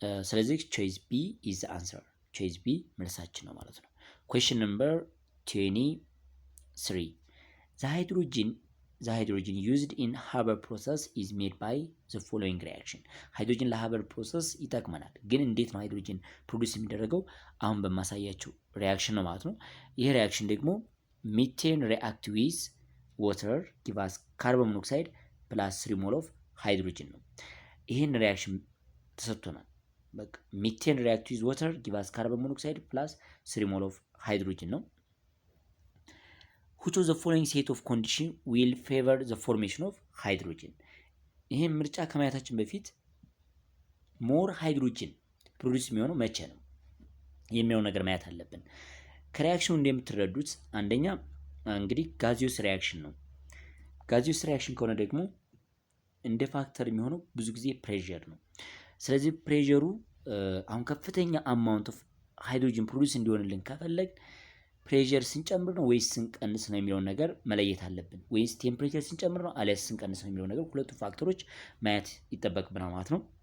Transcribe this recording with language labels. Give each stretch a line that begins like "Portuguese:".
Amharic: ስለዚህ ቾይስ ቢ
English: is the answer።
Amharic: ቾይስ ቢ መልሳችን ነው ማለት ነው።
English: question number 23 the hydrogen used in Haber process is made by the following reaction።
Amharic: ሃይድሮጅን ለሀበር ፕሮሰስ ይጠቅመናል። ግን እንዴት ነው ሃይድሮጅን ፕሮዲዩስ የሚደረገው? አሁን በማሳያችሁ ሪያክሽን ነው ማለት ነው። ይሄ ሪያክሽን ደግሞ ሚቴን ሪአክት ዊዝ water give us carbon monoxide plus 3 mol of hydrogen ነው። ይሄን ሪአክሽን ተሰጥቶናል። በቃ ሚቴን ሪአክት ዊዝ water give us carbon monoxide plus 3 mol of hydrogen ነው።
English: which of the following set of condition will favor the formation of hydrogen?
Amharic: ይሄን ምርጫ ከማየታችን በፊት ሞር ሃይድሮጅን ፕሮዲዩስ የሚሆነው መቼ ነው የሚሆነው ነገር ማየት አለብን። ከሪአክሽኑ እንደምትረዱት አንደኛ እንግዲህ ጋዚዮስ ሪአክሽን ነው። ጋዚዮስ ሪአክሽን ከሆነ ደግሞ እንደ ፋክተር የሚሆነው ብዙ ጊዜ ፕሬዠር ነው። ስለዚህ ፕሬዠሩ አሁን ከፍተኛ አማውንት ኦፍ ሃይድሮጅን ፕሮዲዩስ እንዲሆንልን ከፈለግ ፕሬዠር ስንጨምር ነው ወይስ ስንቀንስ ነው የሚለውን ነገር መለየት አለብን። ወይስ ቴምፕሬቸር ስንጨምር ነው አሊያስ ስንቀንስ ነው የሚለውን ነገር ሁለቱ ፋክተሮች ማየት ይጠበቅብናል ማለት ነው።